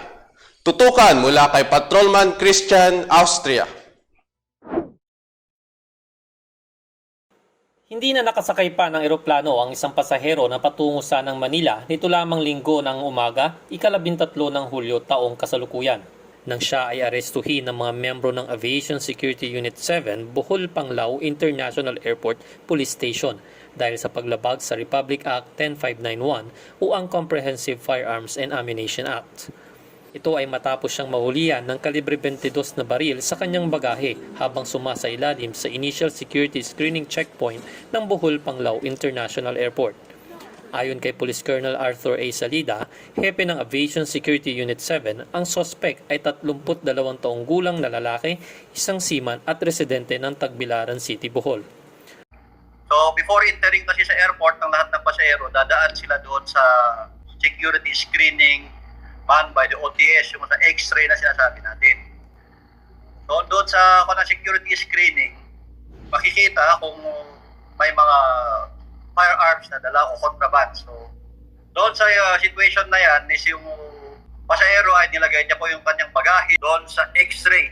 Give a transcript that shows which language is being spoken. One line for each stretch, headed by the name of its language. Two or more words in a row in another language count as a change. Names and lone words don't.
Filipino: Tutukan mula kay Patrolman Christian Austria. Hindi na nakasakay pa ng eroplano ang isang pasahero na patungo sa ng Manila nito lamang linggo ng umaga, ika-13 ng Hulyo taong kasalukuyan. Nang siya ay arestuhin ng mga membro ng Aviation Security Unit 7, Bohol Panglao International Airport Police Station dahil sa paglabag sa Republic Act 10591 o ang Comprehensive Firearms and Ammunition Act. Ito ay matapos siyang mahulihan ng kalibre 22 na baril sa kanyang bagahe habang sumasailalim sa Initial Security Screening Checkpoint ng Bohol Panglao International Airport. Ayon kay Police Colonel Arthur A. Salida, hepe ng Aviation Security Unit 7, ang suspect ay 32 taong gulang na lalaki, isang seaman at residente ng Tagbilaran City, Bohol.
English: So before entering
Filipino: kasi sa airport ng lahat ng pasahero, dadaan sila doon sa
English: security screening manned by the OTS,
Filipino: yung sa X-ray na sinasabi natin. So doon sa
English: security screening,
Filipino: makikita kung may mga firearms na dala o contraband. So doon sa situation na yan, is yung pasahero ay nilagay niya po yung kanyang bagahe doon sa X-ray.